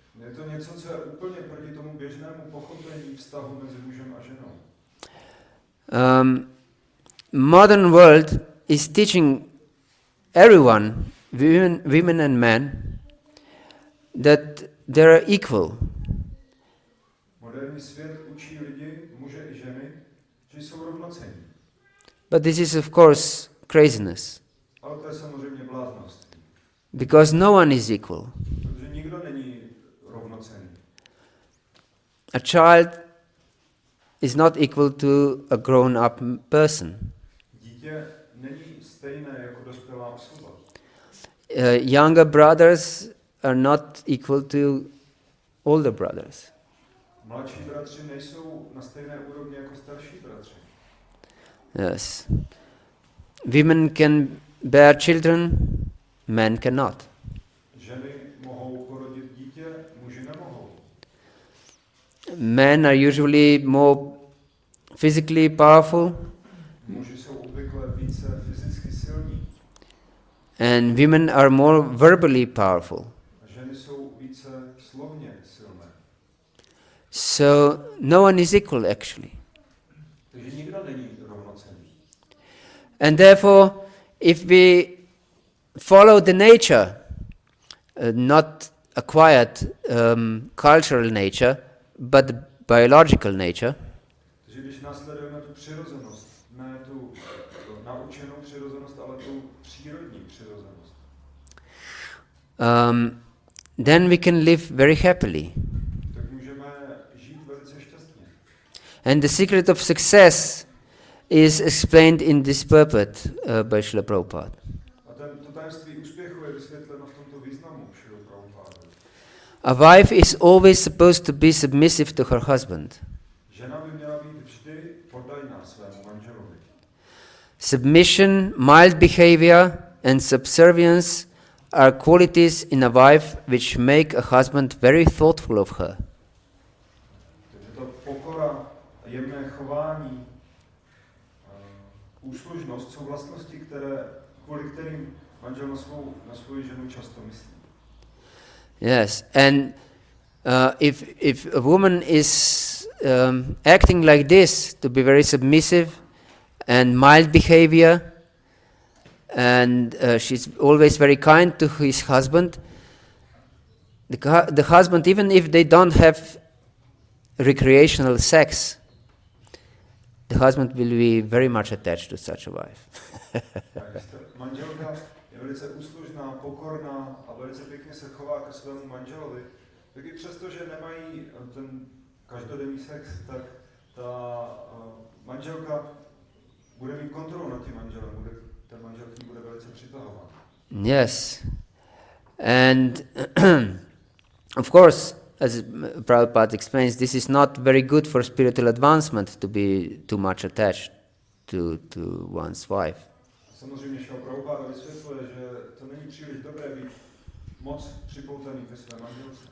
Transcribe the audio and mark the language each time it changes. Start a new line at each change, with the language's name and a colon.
Czech: Je to něco, co je úplně proti tomu běžnému pochopení vztahu mezi mužem a ženou.
English: Modern world is teaching everyone, women and men, that they are equal.
Czech: Moderní svět učí lidi, muže i ženy, že jsou rovnocenní.
English: But this is of course craziness.
Czech: Ale to je samozřejmě bláznost.
English: Because no one is equal.
Czech: Protože nikdo není rovnocenný.
English: A child is not equal to a grown-up person.
Czech: Dítě není stejné jako dospělá osoba.
English: Younger brothers are not equal to older brothers.
Czech: Mladší bratři nejsou na stejné úrovni jako starší bratři.
English: Yes. Women can bear children, men cannot.
Czech: Ženy mohou porodit dítě, muži nemohou.
English: Men are usually more physically powerful,
Czech: Muži jsou obvykle více fyzicky silní
English: and women are more verbally powerful.
Czech: a ženy jsou více slovně silné.
English: So no one is equal actually.
Czech: Takže nikdo není rovnocenný.
English: And therefore, if we follow the nature, not acquired cultural nature, but biological nature,
Czech: Takže když následujeme tu přirozenost, ne tu naučenou přirozenost, ale tu přírodní přirozenost,
English: then we can live very happily.
Czech: tak můžeme žít velice šťastně.
English: And the secret of success is explained in this purport by Srila Prabhupada.
Czech: A to tajemství úspěchu je vysvětleno v tomto významu Šrily Prabhupády.
English: A wife is always supposed to be submissive to her husband.
Czech: Žena by měla být vždy poddajná svému manželovi.
English: Submission, mild behavior, and subservience are qualities in a wife which make a husband very thoughtful of her.
Czech: Takže to pokora, jemné chování, úslužnost jsou vlastnosti, kvůli kterým manžel na svou ženu často myslí.
English: Yes, and if a woman is acting like this, to be very submissive and mild behavior, and she's always very kind to his husband, the husband, even if they don't have recreational sex, the husband will be very much attached to such a wife.
Czech: Manželka je velice úslužná, pokorná a velice pěkně se chová ke svému manželovi. Tak i přesto, že nemají ten každodenní sex, tak ta manželka bude mít kontrolu nad tím manželem, ten manžel k ní bude velice přitahován.
English: Yes. And of course, as Prabhupada explains, this is not very good for spiritual advancement to be too much attached to one's wife.
Czech: Samozřejmě Šrila Prabhupada vysvětluje, že to není příliš dobré být moc připoutaný ke své manželce.